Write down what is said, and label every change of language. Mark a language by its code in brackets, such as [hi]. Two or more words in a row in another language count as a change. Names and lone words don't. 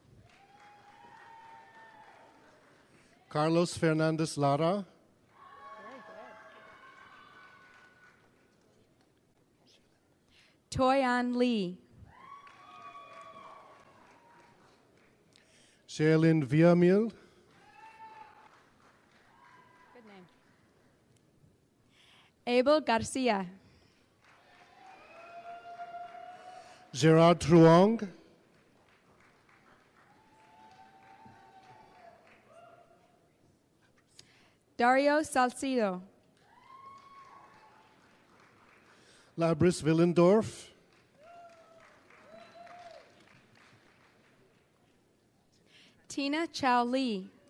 [en] Carlos Fernandez Lara. Toyan Lee. Sherilyn Villamil. Good name. Abel Garcia. Gerard Truong, Dario Salcido, Labris Willendorf, Tina Chow Lee,